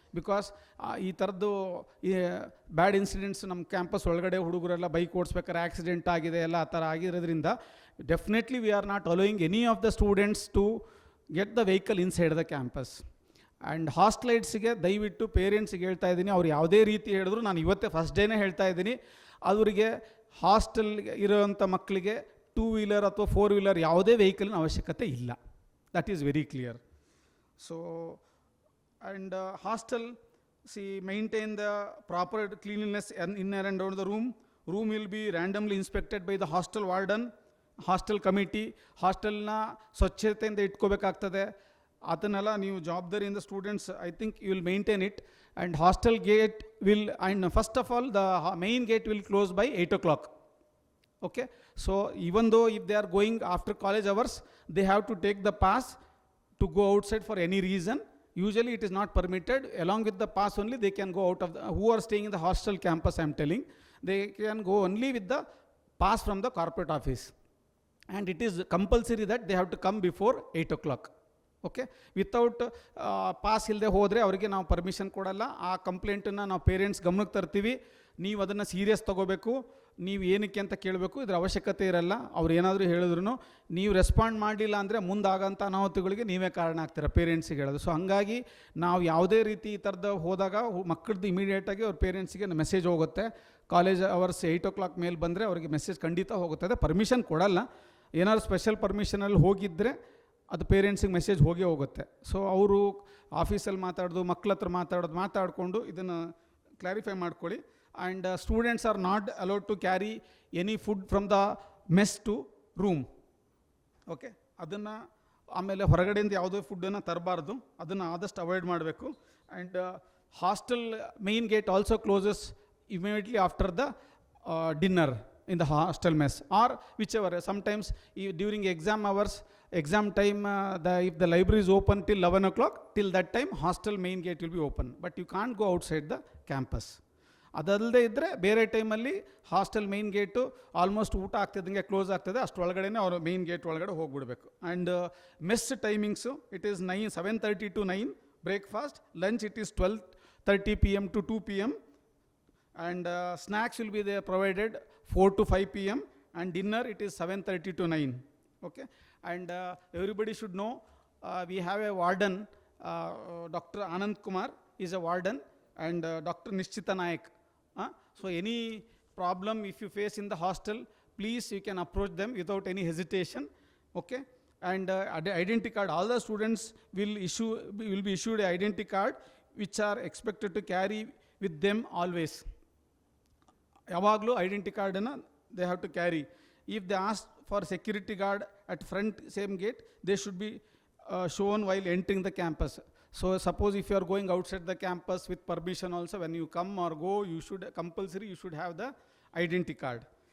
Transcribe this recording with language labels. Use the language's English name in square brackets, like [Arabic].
[Kannada] Because ಈ ಥರದ್ದು ಬ್ಯಾಡ್ incidents ನಮ್ಮ ಕ್ಯಾಂಪಸ್ ಒಳಗಡೆ ಹುಡುಗರೆಲ್ಲ ಬೈಕ್ ಓಡಿಸ್ಬೇಕಾದ್ರೆ ಆಕ್ಸಿಡೆಂಟ್ ಆಗಿದೆ, ಎಲ್ಲ ಆ ಥರ ಆಗಿರೋದ್ರಿಂದ [English] Definitely we are not allowing any of the students to get the vehicle inside the campus. [Kannada] And ಹಾಸ್ಟೆಲೈಟ್ಸಿಗೆ ದಯವಿಟ್ಟು ಪೇರೆಂಟ್ಸಿಗೆ ಹೇಳ್ತಾ ಇದ್ದೀನಿ, ಅವ್ರು ಯಾವುದೇ ರೀತಿ ಹೇಳಿದ್ರು ನಾನು ಇವತ್ತೇ ಫಸ್ಟ್ ಡೇನೇ ಹೇಳ್ತಾ ಇದ್ದೀನಿ, ಅವರಿಗೆ ಹಾಸ್ಟೆಲ್ಗೆ ಇರೋವಂಥ ಮಕ್ಕಳಿಗೆ 2 ವೀಲರ್ ಅಥವಾ 4 ವೀಲರ್ ಯಾವುದೇ ವೆಹಿಕಲ್ನ ಅವಶ್ಯಕತೆ ಇಲ್ಲ. [English] That is very clear. So and hostel maintain the proper cleanliness in and around the room. Room will be randomly inspected by the hostel warden, hostel committee. [Kannada] ಹಾಸ್ಟೆಲ್ನ ಸ್ವಚ್ಛತೆಯಿಂದ ಇಟ್ಕೋಬೇಕಾಗ್ತದೆ. ಅದನ್ನೆಲ್ಲ ನೀವು ಜವಾಬ್ದಾರಿಯಿಂದ students [English] I think you will maintain it. And hostel gate will, and first of all the main gate will close by 8 o'clock. Okay, so even though if they are going after college hours, they have to take the pass to go outside for any reason. Usually it is not permitted. Along with the pass only they can go out of the, who are staying in the hostel campus I am telling, they can go only with the pass from the corporate office, and it is compulsory that they have to come before 8 o'clock. Okay, without pass [Kannada] ಇಲ್ಲದೆ ಹೋದರೆ ಅವರಿಗೆ ನಾವು permission ಕೊಡಲ್ಲ. ಆ ಕಂಪ್ಲೇಂಟನ್ನು ನಾವು parents ಗಮನಕ್ಕೆ ತರ್ತೀವಿ. ನೀವು ಅದನ್ನು ಸೀರಿಯಸ್ ತೊಗೋಬೇಕು. ನೀವು ಏನಕ್ಕೆ ಅಂತ ಕೇಳಬೇಕು, ಇದರ ಅವಶ್ಯಕತೆ ಇರಲ್ಲ. ಅವ್ರು ಏನಾದರೂ ಹೇಳಿದ್ರು ನೀವು ರೆಸ್ಪಾಂಡ್ ಮಾಡಲಿಲ್ಲ ಅಂದರೆ ಮುಂದಾಗೋಂಥ ಅನಾಹುತಗಳಿಗೆ ನೀವೇ ಕಾರಣ ಆಗ್ತೀರ, ಪೇರೆಂಟ್ಸಿಗೆ ಹೇಳೋದು. ಸೊ ಹಾಗಾಗಿ ನಾವು ಯಾವುದೇ ರೀತಿ ಈ ಥರದ ಹೋದಾಗ ಮಕ್ಕಳದ್ದು ಇಮಿಡಿಯೇಟಾಗಿ ಅವ್ರ ಪೇರೆಂಟ್ಸಿಗೆ ಮೆಸೇಜ್ ಹೋಗುತ್ತೆ. ಕಾಲೇಜ್ ಅವರ್ಸ್ 8 o'clock ಮೇಲೆ ಬಂದರೆ ಅವರಿಗೆ ಮೆಸೇಜ್ ಖಂಡಿತ ಹೋಗುತ್ತದೆ. ಪರ್ಮಿಷನ್ ಕೊಡಲ್ಲ. ಏನಾದ್ರು ಸ್ಪೆಷಲ್ ಪರ್ಮಿಷನಲ್ಲಿ ಹೋಗಿದ್ದರೆ ಅದು ಪೇರೆಂಟ್ಸಿಗೆ ಮೆಸೇಜ್ ಹೋಗೇ ಹೋಗುತ್ತೆ. ಸೊ ಅವರು ಆಫೀಸಲ್ಲಿ ಮಕ್ಕಳ ಹತ್ರ ಮಾತಾಡಿಕೊಂಡು ಇದನ್ನು ಕ್ಲಾರಿಫೈ ಮಾಡ್ಕೊಳ್ಳಿ. [English] And students are not allowed to carry any food from the mess to room. [Kannada] Okay, ಅದನ್ನು ಆಮೇಲೆ ಹೊರಗಡೆಯಿಂದ ಯಾವುದೇ ಫುಡ್ಡನ್ನು ತರಬಾರ್ದು, ಅದನ್ನು ಆದಷ್ಟು ಅವಾಯ್ಡ್ ಮಾಡಬೇಕು. [English] And hostel main gate also closes immediately after the dinner in the hostel mess, or whichever. Sometimes during exam hours, exam time, if the library is open till 11 o'clock, till that time hostel main gate will be open, but you can't go outside the campus. [Kannada] ಅದಲ್ಲದೆ ಇದ್ದರೆ ಬೇರೆ ಟೈಮಲ್ಲಿ hostel main gate almost ಊಟ ಆಗ್ತಿದ್ದಂಗೆ close ಆಗ್ತದೆ, ಅಷ್ಟರೊಳಗಡೆ ಅವರು main gate ಒಳಗಡೆ ಹೋಗಿಬಿಡ್ಬೇಕು. [English] And mess timings it is 7:30 to 9, breakfast, lunch it is 12:30 PM to 2 PM, and snacks will be there provided 4 to 5 PM, and dinner it is 7:30 to 9. Okay, and everybody should know we have a warden, Dr. Anand Kumar is a warden, and Dr. Nishchita Nayak. So any problem if you face in the hostel, please you can approach them without any hesitation. Okay, and identity card, all the students will be issued a identity card which are expected to carry with them always. [Kannada] ಯಾವಾಗಲೂ identity ಕಾರ್ಡನ್ನು [English] They have to carry. If they ask for security guard at front same gate, they should be shown while entering the campus. So suppose if you are going outside the campus with permission also, when you come or go, you should compulsory you should have the identity card.